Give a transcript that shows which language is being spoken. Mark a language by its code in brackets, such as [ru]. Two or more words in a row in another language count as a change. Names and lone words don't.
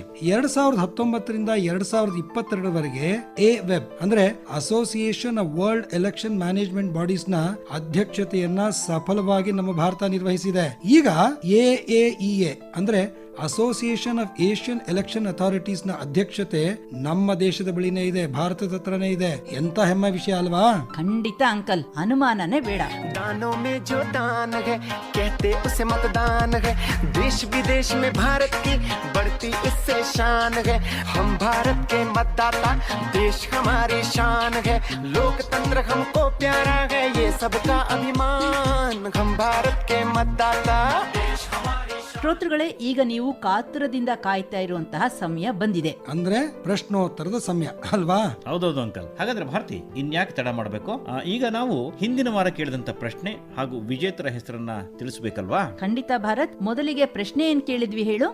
[kn] 2019ರಿಂದ 2022ವರೆಗೆ ವೆಬ್ ಅಂದ್ರೆ ಅಸೋಸಿಯೇಷನ್ ಆಫ್ ವರ್ಲ್ಡ್ ಎಲೆಕ್ಷನ್ ಮ್ಯಾನೇಜ್ಮೆಂಟ್ ಬಾಡೀಸ್ ನ ಅಧ್ಯಕ್ಷತೆಯನ್ನ ಸಫಲವಾಗಿ ನಮ್ಮ ಭಾರತ ನಿರ್ವಹಿಸಿದೆ. ಈಗ AAEA ಅಂದ್ರೆ ಅಸೋಸಿಯೇಷನ್ ಆಫ್ ಏಷ್ಯನ್ ಎಲೆಕ್ಷನ್ ಅಥಾರಿಟೀಸ್ ನ ಅಧ್ಯಕ್ಷತೆ ನಮ್ಮ ದೇಶದ ಬಳಿನೇ ಇದೆ, ಭಾರತದ ಹತ್ರನೇ ಇದೆ. ಎಂತ ಹೆಮ್ಮೆ ವಿಷಯ ಅಲ್ವಾ? ಖಂಡಿತ ಅಂಕಲ್, ಅನುಮಾನನೇ ಬೇಡ. [hi] दानों में जो दान है कहते उसे मतदान है. देश विदेश में भारत की बढ़ती इससे शान है. हम भारत के मतदाता, देश हमारी शान है. लोकतंत्र हमको प्यारा है, ये सबका अभिमान. हम भारत के मतदाता, देश हमारी. [kn] ಶ್ರೋತೃಗಳೇ, ಈಗ ನೀವು ಕಾತುರದಿಂದ ಕಾಯ್ತಾ ಇರುವಂತಹ ಸಮಯ ಬಂದಿದೆ. ಅಂದ್ರೆ ಪ್ರಶ್ನೋತ್ತರದ ಸಮಯ ಅಲ್ವಾ? ಹೌದೌದು ಅಂಕಲ್. ಹಾಗಾದ್ರೆ ಭಾರತಿ, ಇನ್ಯಾಕೆ ತಡ ಮಾಡಬೇಕು? ಈಗ ನಾವು ಹಿಂದಿನ ವಾರ ಕೇಳಿದಂತ ಪ್ರಶ್ನೆ ಹಾಗೂ ವಿಜೇತರ ಹೆಸರನ್ನ ತಿಳಿಸಬೇಕಲ್ವಾ? ಖಂಡಿತ ಭಾರತ್. ಮೊದಲಿಗೆ ಪ್ರಶ್ನೆ ಏನ್ ಕೇಳಿದ್ವಿ ಹೇಳು?